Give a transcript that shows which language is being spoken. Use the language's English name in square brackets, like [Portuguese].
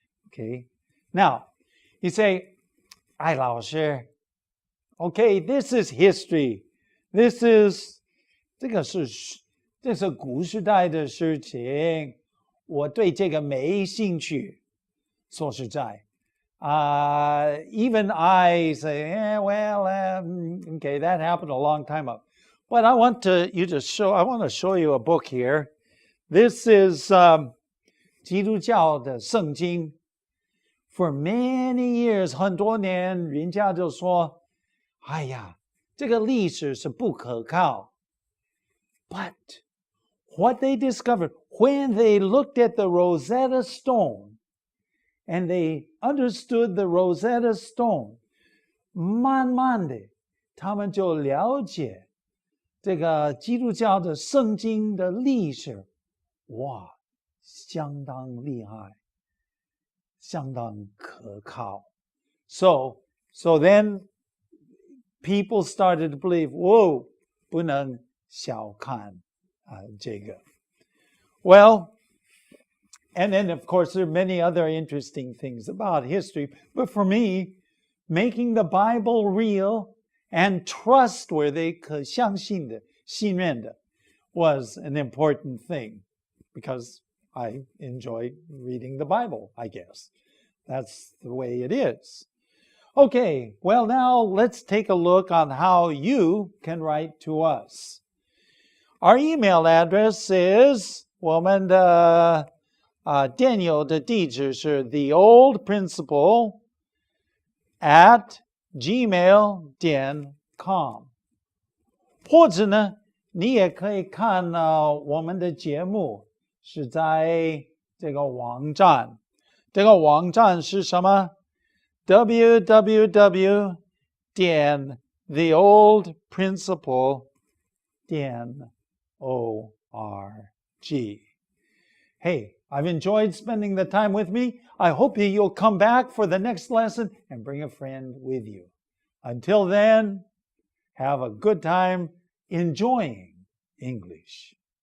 [English] Okay, now you say, [Chinese] 哎，老师 [English] Okay, this is history. This is [Chinese] 这是古时代的事情，我对这个没兴趣。说实在， [English] even I say, okay, that happened a long time ago. But I want to show you a book here. This is [Chinese] 基督教的圣经。 [English] For many years, [Chinese] 很多年，人家就说，哎呀，这个历史是不可靠。 [English] But what they discovered when they looked at the Rosetta Stone and they understood the Rosetta Stone, [Chinese] 慢慢的，他们就了解这个基督教的圣经的历史，哇，相当厉害，相当可靠。 [English] So then people started to believe, whoa, [Chinese] 不能小看这个。 [English] Well, and then of course there are many other interesting things about history, but for me, making the Bible real and trustworthy, [Chinese] 可相信的、信任的 [English] was an important thing because I enjoy reading the Bible, I guess. That's the way it is. Okay, well now let's take a look on how you can write to us. Our email address is [Chinese] 我们的电邮的地址是 theoldprinciple@gmail.com，或者呢，你也可以看我们的节目是在这个网站，这个网站是什么 www.theoldprinciple.org. [English] Hey, I've enjoyed spending the time with me. I hope you'll come back for the next lesson and bring a friend with you. Until then, have a good time enjoying English.